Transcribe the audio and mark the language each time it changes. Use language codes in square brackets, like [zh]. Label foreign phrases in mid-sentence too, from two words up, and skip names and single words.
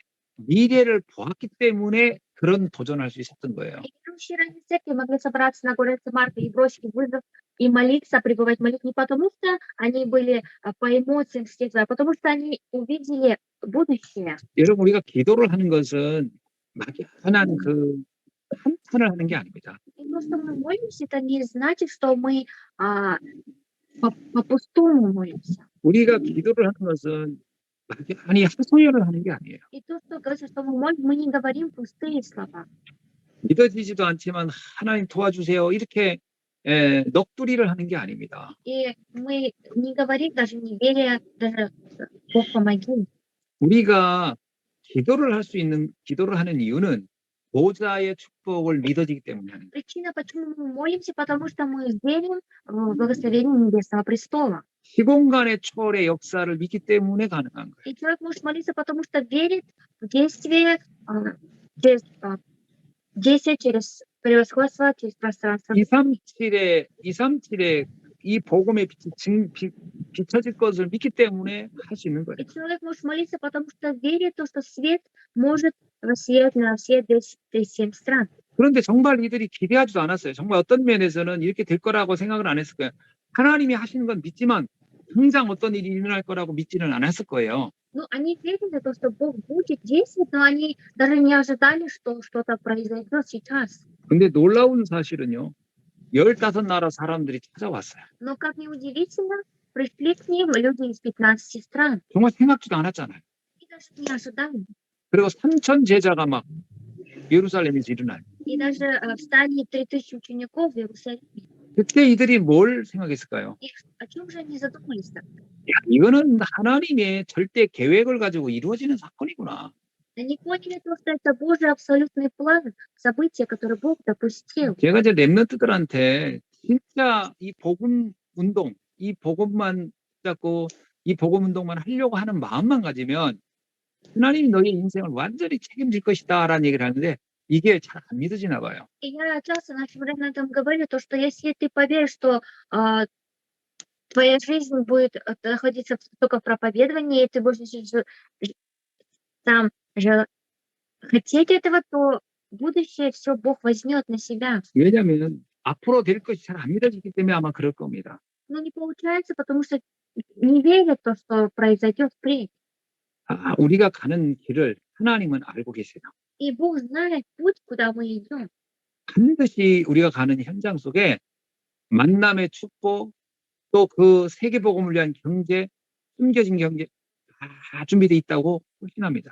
[ko] 미래를 보았기 때문에 그런 도전을 할 수 있었던 거예요. [ru] верующие ранней церкви могли собраться на горнице Марка и бросить вызов и молиться, пребывать в молитве не потому, что они были по эмоциям а потому что они увидели будущее. [ko] 여러분, 우리가 기도를 하는 것은 막연한 그 한탄을 하는 게 아닙니다. [ru] И то, что мы молимся, это не значит, что мы по-пустому молимся. [ko] 우리가 기도를 하는 것은 막연히 하소연을 하는 게 아니에요. [ru] И то, что говорится, что мы молим, мы не говорим пустые слова. [ko] 믿어지지도 않지만 하나님 도와주세요 이렇게 넋두리를 하는 게 아닙니다. [ru] И мы не говорим даже не веря, даже Бог помоги. [ko] 우리가 기도를 하는 이유는 보좌의 축복을 믿어지기 때문에 하는 거예요. [ru] Причина, почему мы молимся, потому что мы верим в благословение Небесного престола. [ko] 시공간의 초월의 역사를 믿기 때문에 가능한 거예요. [ru] И человек может молиться, потому что верит в действие, через превосходство, через пространство. [ko] 237의 이 복음의 빛이 비춰질 것을 믿기 때문에 할 수 있는 거예요. [ru] И человек может молиться, потому что верит в то, что свет может воссиять на все 237 стран. [ko] 그런데 정말 이들이 기대하지도 않았어요. 정말 어떤 면에서는 이렇게 될 거라고 생각을 안 했을 거예요. 하나님이 하시는 건 믿지만 항상 어떤 일이 일어날 거라고 믿지는 않았을 거예요. [ru] Ну, они верили в то, что Бог будет действовать, но они даже не ожидали, что что-то произойдет сейчас. [ko] 근데 놀라운 사실은요. 15나라 사람들이 찾아왔어요. [ru] Но, как ни удивительно, пришли к ним люди из 15 стран. [ko] 정말 생각지도 않았잖아요. [ru] И даже не ожидали. [ko] 그리고 3,000 제자가 막 예루살렘에서 일어나요. [ru] И даже встали 3000 учеников в Иерусалиме. [ko] 그때 이들이 뭘 생각했을까요? [ru] И о чем же они задумались? [ko] 야, 이거는 하나님의 절대 계획을 가지고 이루어지는 사건이구나. [ru] Они поняли то, что это Божий абсолютный план, события, которые Бог допустил. [ko] 제가 이제 렘넌트들한테 진짜 이 복음 운동, 이 복음만 붙잡고 이 복음 운동만 하려고 하는 마음만 가지면 하나님이 너의 인생을 완전히 책임질 것이다라는 얘기를 하는데 이게 잘 안 믿어지나 봐요. [ru] И я часто нашим ремнантам говорю, то, что если ты поверишь, что твоя жизнь будет находиться только в проповедовании, и ты будешь сам же хотеть этого, то будущее все Бог возьмет на себя. [ko] 왜냐하면 앞으로 될 것이 잘 안 믿어지기 때문에 아마 그럴 겁니다. [ru] Но не получается, потому что не верят в то, что произойдет впредь. [ko] 우리가 가는 길을 하나님은 알고 계세요. [ru] И Бог знает путь, куда мы идем. [ko] 반드시 우리가 가는 현장 속에 만남의 축복, 또 그 세계복음을 위한 경제, 숨겨진 경제 다 준비되어 있다고 확신합니다.